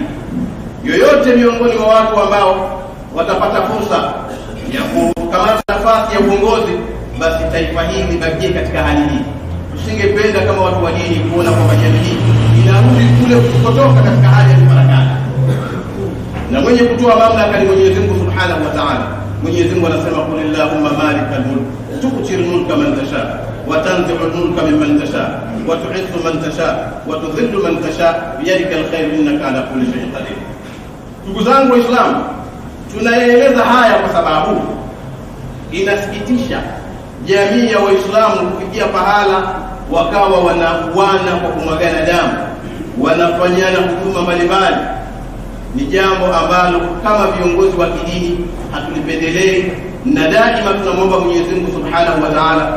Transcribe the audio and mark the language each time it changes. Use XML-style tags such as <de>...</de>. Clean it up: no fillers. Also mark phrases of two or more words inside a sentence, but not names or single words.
<sw>Yoyote miongoni mwa watu ambao watapata fursa ya kukamata nafasi ya uongozi, basi taifa hili libakie katika hali hii. Tusingependa kama watu wa dini kuona kwamba jamii hii inarudi kule kutoka katika hali ya farakano. Na mwenye kutoa mamlaka ni Mwenyezi Mungu</sw> <ar>سبحانه وتعالى.</ar> <sw>Mwenyezi Mungu anasema</sw> <ar>قل اللهم مالك الملك تؤتي الملك من تشاء وتنزع الملك ممن تشاء وتعز من تشاء وتذل من تشاء بيدك الخير إنك على كل شيء قدير.</ar> <sw>Ndugu zangu Waislamu, tunaeleza haya kwa sababu inasikitisha jamii ya Waislamu kufikia pahala wakawa wanauana kwa kumwagana damu, wanafanyana huduma mbalimbali. Ni jambo ambalo kama viongozi wa kidini hatulipendelei, na daima tunamwomba Mwenyezi Mungu</sw> <ar>سبحانه وتعالى</ar>